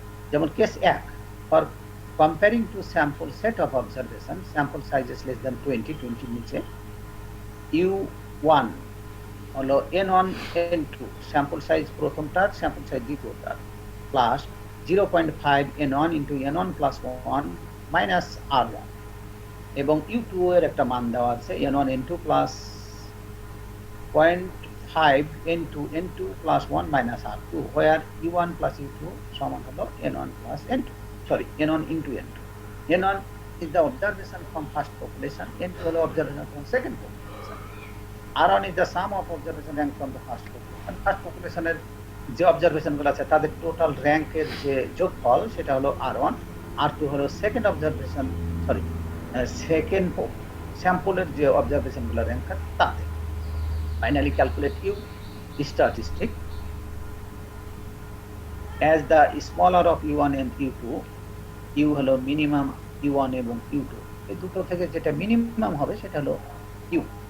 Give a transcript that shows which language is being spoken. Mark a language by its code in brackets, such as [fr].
[en] যেমন case 1, for comparing to sample set of observation, sample sizes less than 20 নিচে, U1 হলো N1 N2, sample size প্রথমটার, sample size দ্বিতীয়টার, plus 0.5 N1 into N1 plus 1 minus R1, [bn] এবং U2 এর একটা মান দেওয়া আছে, [en] N1 N2 plus 0.5 N2 N2 plus 1 minus R2, where U1 plus U2 সমান হলো N1 প্লাস N2, sorry N1 into N2. N1 is the observation from first population, N2 হলো observation from second population, R1 is the sum of observation rank from the first population. [bn] First পপুলেশনের যে observation গুলো আছে তাদের total র্যাঙ্কের যে যোগফল সেটা হলো R1, R2 হলো সেকেন্ড অবজারভেশন, সরি সেকেন্ড স্যাম্পলের যে অবজারভেশন গুলো র্যাঙ্ক তাতে। [en] finally calculate U statistic as the smaller of U1 and U2, [bn] U হলো মিনিমাম U1 এবং U2, এই দুটো থেকে যেটা মিনিমাম হবে সেটা হলো U।